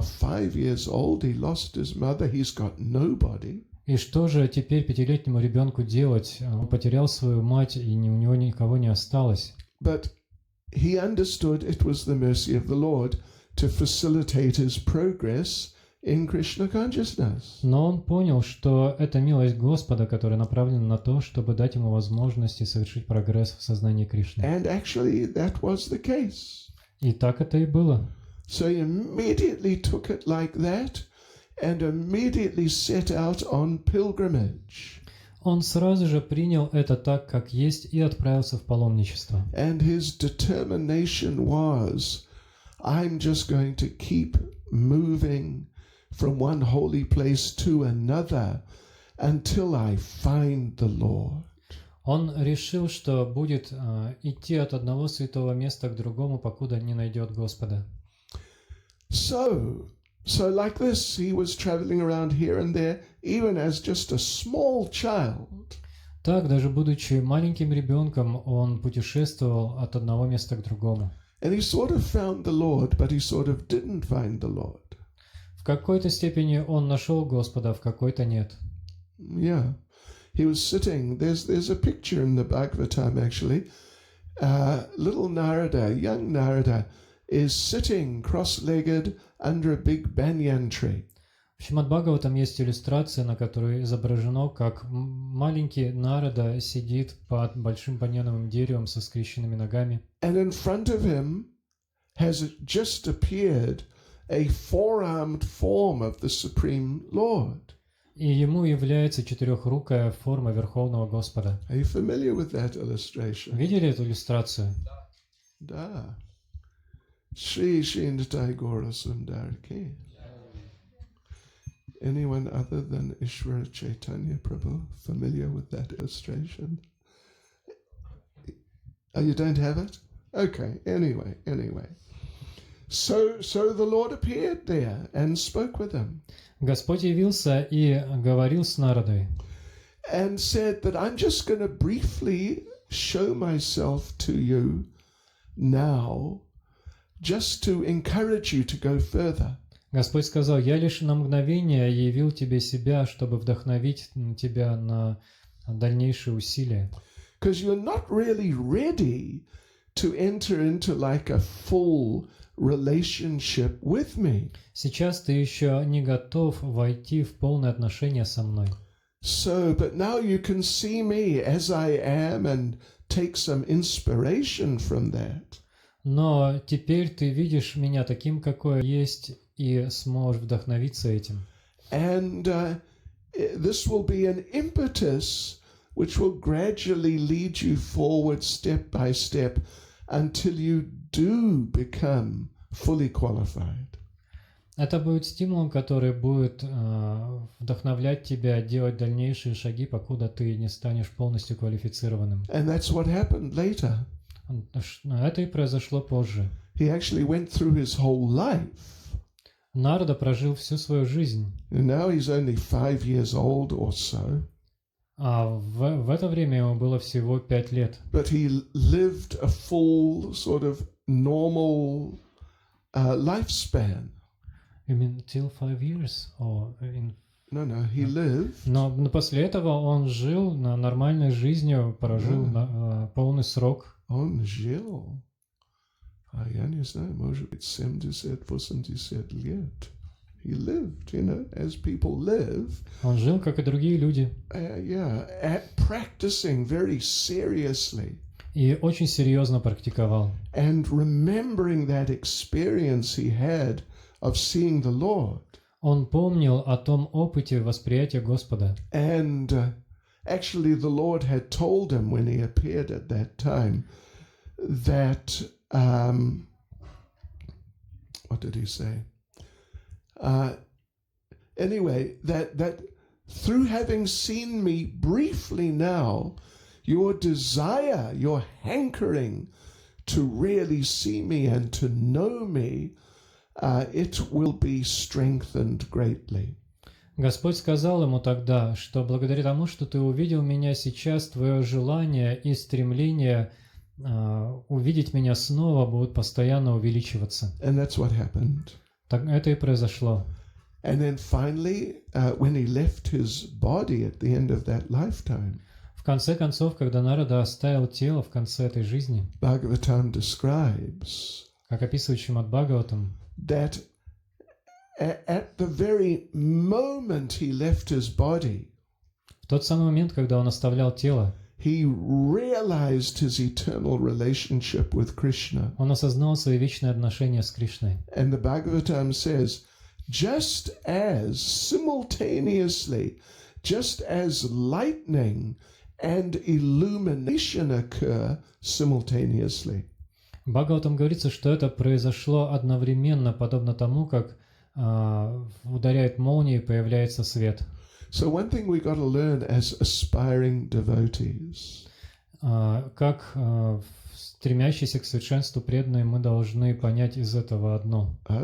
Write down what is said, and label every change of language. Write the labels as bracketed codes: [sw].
[en] 5 years old, he lost his mother, he's got nobody. [ru] И что же теперь 5-летнему ребенку делать? Он потерял свою мать, и у него никого не осталось. [en] But he understood it was the mercy of the Lord to facilitate his progress in Krishna consciousness. [ru] Но он понял, что это милость Господа, которая направлена на то, чтобы дать ему возможность совершить прогресс в сознании Кришны. [en] And actually that was the case. [ru] И так это и было. [en] So he immediately took it like that and immediately set out on pilgrimage. [ru] Он сразу же принял это так, как есть, и отправился в паломничество. [en] And his determination was, I'm just going to keep moving from one holy place to another until I find the Lord. [ru] Он решил, что будет идти от одного святого места к другому, покуда не найдет Господа. [en] So like this, he was traveling around here and there, even as just a small child. [ru] Так, даже будучи маленьким ребенком, он путешествовал от одного места к другому. [en] And he sort of found the Lord, but he sort of didn't find the Lord. [ru] В какой-то степени он нашел Господа, в какой-то нет. [en] Yeah. He was sitting, there's a picture in the Bhagavatam actually. Little Narada, young Narada, is sitting cross-legged under a big banyan tree. [ru] В Шримад Бхагаватам есть иллюстрация, на которой изображено, как маленький Нарада сидит под большим баньяновым деревом со скрещенными ногами. [en] And in front of him has just appeared a four-armed form of the Supreme Lord. [ru] И ему является четырехрукая форма Верховного Господа. [en] Are you familiar with that illustration? [ru] Видели эту иллюстрацию? Da. Shri Shindatai Gora Sundar Ki. [en] Anyone other than Ishvara Chaitanya Prabhu familiar with that illustration? Oh, you don't have it? Okay, anyway. So the Lord appeared there and spoke with him. [ru] Господь явился и говорил с Нарадой. [en] And said that I'm just going to briefly show myself to you now, just to encourage you to go further. [ru] Господь сказал: «Я лишь на мгновение явил тебе себя, чтобы вдохновить тебя на дальнейшие усилия». [en] Because you're not really ready to enter into like a full relationship with me. [ru] Сейчас ты еще не готов войти в полное отношение со мной. [en] So, but now you can see me as I am and take some inspiration from that. [ru] Но теперь ты видишь меня таким, какой есть, и сможешь вдохновиться этим. [en] And this will be an impetus which will gradually lead you forward step by step until you do become fully qualified. [ru] Это будет стимулом, который будет вдохновлять тебя делать дальнейшие шаги, покуда ты не станешь полностью квалифицированным. [en] And that's what happened later. [ru] Это и произошло позже. [en] He actually went through his whole life. [ru] Нарада прожил всю свою жизнь. [en] And now he's only 5 years old or so. [ru] А в это время ему было всего 5 лет. [en] But he lived a full sort of normal lifespan. You mean till 5 years? Or No, he lived. [ru] Но после этого он жил нормальной жизнью, прожил полный срок. Он жил. Я не знаю, может быть, 70-80 лет. [en] He lived, as people live. [ru] Он жил, как и другие люди. [en] Practicing very seriously. [ru] И очень серьезно практиковал. [en] And remembering that experience he had of seeing the Lord. [ru] Он помнил о том опыте восприятия Господа. [en] And actually the Lord had told him when he appeared at that time that, what did he say? Anyway, that through having seen me briefly now, your desire, your hankering to really see me and to know me, it will be strengthened greatly. [ru] Господь сказал ему тогда, что благодаря тому, что ты увидел меня сейчас, твое желание и стремление увидеть меня снова будут постоянно увеличиваться. [en] And that's what happened. [ru] Так это и произошло. [en] And then finally, when he left his body at the end of that lifetime, [ru] В конце концов, когда Нарада оставил тело в конце этой жизни, [en] Bhagavatam describes [ru] как описывает Шримад Бхагаватам, [en] that at the very moment he left his body, [ru] в тот самый момент, когда он оставлял тело, [en] he realized his eternal relationship with Krishna. [ru] он осознал свои вечные отношения с Кришной. [en] And the Bhagavatam says, just as simultaneously, just as lightning and illumination occur simultaneously. [ru] В Бхагаватам говорится, что это произошло одновременно, подобно тому, как ударяет молния и появляется свет. [en] So one thing we got to learn as aspiring devotees. [ru] Как стремящиеся к совершенству преданные, мы должны понять из этого одно.